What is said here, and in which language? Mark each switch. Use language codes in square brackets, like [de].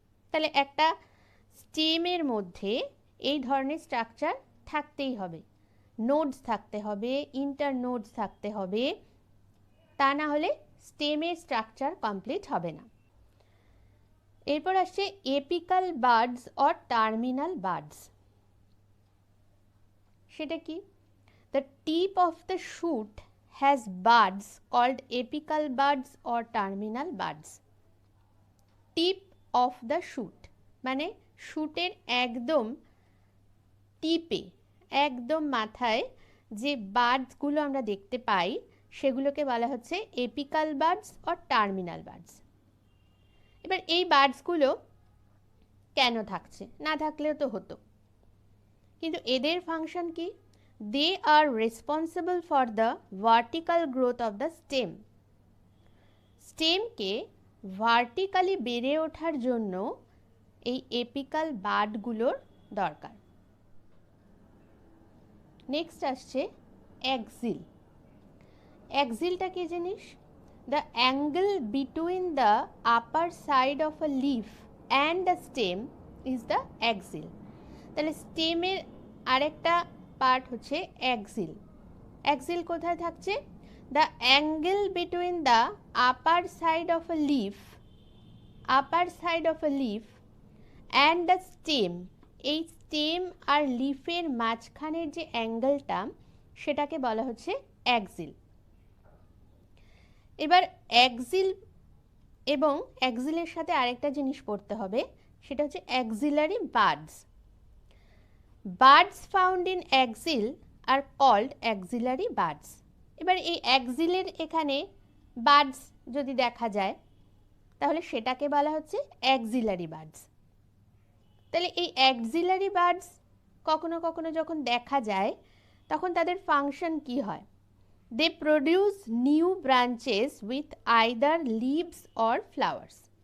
[bn] তাহলে একটা স্টেমের মধ্যে এই ধরনের স্ট্রাকচার থাকতেই হবে, নোডস থাকতে হবে, ইন্টারনোডস থাকতে হবে, তা না হলে স্টেমের স্ট্রাকচার কমপ্লিট হবে না। এরপর আসছে apical Buds or terminal Buds. সেটা কি? [en] The tip of the shoot has buds called apical buds or terminal buds. Tip of the shoot [bn] মানে শুটের একদম টিপে, একদম মাথায় যে বাডসগুলো আমরা দেখতে পাই, সেগুলোকে বলা হচ্ছে apical Buds or terminal Buds. এবার এই বাডসগুলো কেন থাকছে? না থাকলেও তো হতো, কিন্তু এদের ফাংশন কি? [en] They are responsible for the vertical growth of the stem. [bn] স্টেমকে vertically বেড়ে ওঠার জন্য এই এপিক্যাল বাডগুলোর দরকার। নেক্সট আসছে অ্যাক্সিল। অ্যাক্সিলটা কি জিনিস? [en] The angle between the upper side of a leaf and the stem is the axil. [bn] তাহলে স্টেমের আরেকটা পার্ট হচ্ছে অ্যাক্সিল। অ্যাক্সিল কোথায় থাকছে? [en] The angle between the upper side of a leaf, upper side of a leaf and the stem. [bn] এই stem আর লিফের মাঝখানের যে অ্যাঙ্গেলটা, সেটাকে বলা হচ্ছে অ্যাক্সিল। এবার অ্যাক্সিল এবং অ্যাক্সিলের সাথে আরেকটা জিনিস পড়তে হবে, সেটা হচ্ছে axillary Buds. [en] Buds found in axil are called axillary buds. [bn] এবার এই অ্যাক্সিলের এখানে বাডস যদি দেখা যায়, তাহলে সেটাকে বলা হচ্ছে অ্যাক্সিলারি বাডস। তাহলে এই অ্যাক্সিলারি বাডস কখনো কখনো যখন দেখা যায়, তখন তাদের ফাংশন কি হয়? [en] They produce new branches with either leaves or flowers.